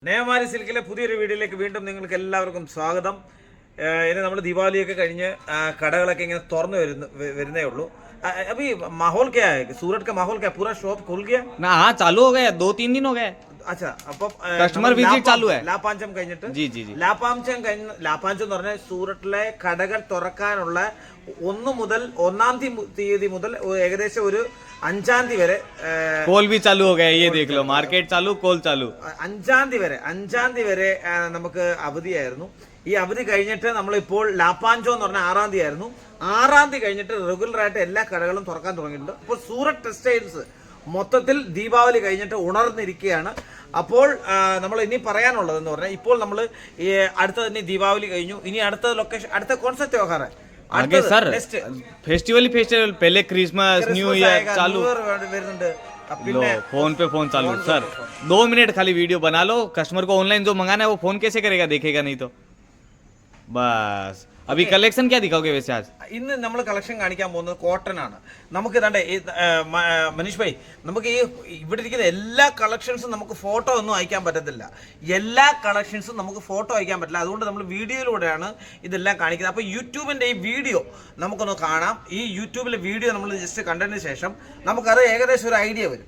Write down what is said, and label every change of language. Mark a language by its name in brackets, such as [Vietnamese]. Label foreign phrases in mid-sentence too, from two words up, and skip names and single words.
[Malayalam] നേമാരി സിൽക്കിലെ പുതിയൊരു വീഡിയോയിലേക്ക് വീണ്ടും നിങ്ങൾക്ക് എല്ലാവർക്കും സ്വാഗതം. ഇനി നമ്മൾ ദീപാവലിയൊക്കെ കഴിഞ്ഞ് കടകളൊക്കെ ഇങ്ങനെ തുറന്നു വരുന്നേ ഉള്ളൂ. [Hindi] अभी माहौल क्या है? सूरत का माहौल क्या है? पूरा शॉप खुल गया ना? हाँ, चालू हो गया, 2-3 दिन हो गए. अच्छा, [Malayalam] അപ്പൊ [English] customer visit [Hindi] चालू है. [Malayalam] ലാപ്പാഞ്ചം കഴിഞ്ഞിട്ട് [Hindi] ജി ജി ജി [Malayalam] ലാപ്പാഞ്ചം എന്ന് പറഞ്ഞാൽ സൂറത്തിലെ കടകൾ തുറക്കാനുള്ള 1 മുതൽ 1-ാം തീയതി മുതൽ ഏകദേശം ഒരു 5-ാം തീയതി വരെ [Hindi] കോൾ भी चालू हो गया. ये देख लो, मार्केट चालू, കോൾ चालू. [Malayalam] 5-ാം തീയതി വരെ നമുക്ക് അവധിയായിരുന്നു. ഈ അവധി കഴിഞ്ഞിട്ട് നമ്മളിപ്പോൾ ലാപ്പാഞ്ചോ എന്ന് പറഞ്ഞാൽ 6-ാം തീയതി ആയിരുന്നു. 6-ാം തീയതി കഴിഞ്ഞിട്ട് റെഗുലർ ആയിട്ട് എല്ലാ കടകളും തുറക്കാൻ തുടങ്ങിയിട്ടുണ്ട്. ഇപ്പോൾ സൂറത്ത് ടെക്സ്റ്റൈൽസ് മൊത്തത്തിൽ ദീപാവലി കഴിഞ്ഞിട്ട് ഉണർന്നിരിക്കുകയാണ്. അപ്പോൾ നമ്മൾ ഇനി പറയാനുള്ളതെന്ന് പറഞ്ഞാൽ ഇപ്പോൾ നമ്മൾ അടുത്ത തന്നെ ദീപാവലി കഴിഞ്ഞു. ഇനി അടുത്ത ലൊക്കേഷൻ അടുത്ത കോൺസെപ്റ്റ് [Hindi] त्योहार है आगे सर फेस्टिवल पहले क्रिसमस न्यू ईयर चालू [Malayalam] വരുന്നുണ്ട്. [Hindi] लो फोन पे फोन चालू सर 2 मिनट खाली वीडियो बना लो. कस्टमर को ऑनलाइन जो मंगाना है वो फोन कैसे करेगा? देखेगा नहीं तो बस. अभी कलेक्शन क्या दिखाओगे वैसे आज? [Malayalam] ഇന്ന് നമ്മൾ കളക്ഷൻ കാണിക്കാൻ പോകുന്നത് കോട്ടൺ ആണ്. നമുക്ക് ഇതാണ്ടേ മനീഷ് ഭായ്, നമുക്ക് ഈ ഇവിടെ ഇരിക്കുന്ന എല്ലാ കളക്ഷൻസും നമുക്ക് ഫോട്ടോ ഒന്നും അയക്കാൻ പറ്റത്തില്ല. എല്ലാ കളക്ഷൻസും നമുക്ക് ഫോട്ടോ അയക്കാൻ പറ്റില്ല. അതുകൊണ്ട് നമ്മൾ വീഡിയോയിലൂടെയാണ് ഇതെല്ലാം കാണിക്കുന്നത്. അപ്പോൾ യൂട്യൂബിൻ്റെ ഈ വീഡിയോ നമുക്കൊന്ന് കാണാം. ഈ യൂട്യൂബിലെ വീഡിയോ നമ്മൾ ജസ്റ്റ് കണ്ടതിന് ശേഷം നമുക്കത് ഏകദേശം ഒരു ഐഡിയ വരും.